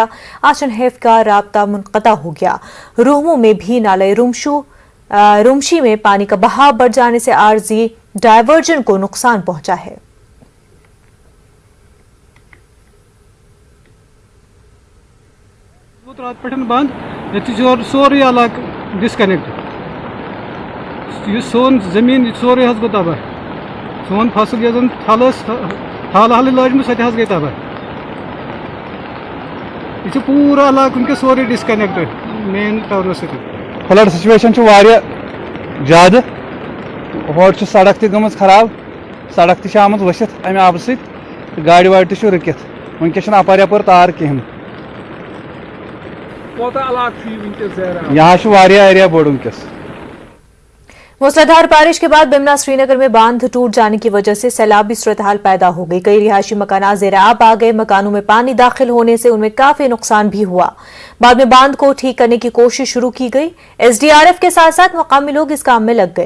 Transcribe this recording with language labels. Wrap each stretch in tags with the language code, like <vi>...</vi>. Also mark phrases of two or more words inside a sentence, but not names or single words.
<hi>आछन हैफ का राब्ता मुनक़ता हो गया। रूहमू में भी नाले रुमशी में पानी का बहाव बढ़ जाने से आरजी डायवर्जन को नुकसान पहुंचा है।</hi> <ks>बंद सोरे इलाका डिस्कनेक्ट, सोन जमीन सोरे गो तबाह, सोन फसल यह थल हल लजम सह गई तबाह। यह पूरा इलाक वनकस सोरे डिस्कनेक्ट</ks> <en>main town</en> <ks>सत।</ks> <en>flood situation</en> <ks>ज़्यादा और सड़क तम खराब, सड़क तम वसित अमे आब सत गाड़ी वाड़ रुकित वनकस अपर यपर तार कहें। यहाँ एरिया बोड़ वनकस।</ks> <hi>मूसलाधार बारिश के बाद बिमना श्रीनगर में बांध टूट जाने की वजह से सैलाबी सूरत हाल पैदा हो गई। कई रिहायशी मकानात ज़ेर-आब आ गए। मकानों में पानी दाखिल होने से उनमें काफी नुकसान भी हुआ। बाद में बांध को ठीक करने की कोशिश शुरू की गई। SDRF के साथ साथ मकामी लोग इस काम में लग गए।</hi>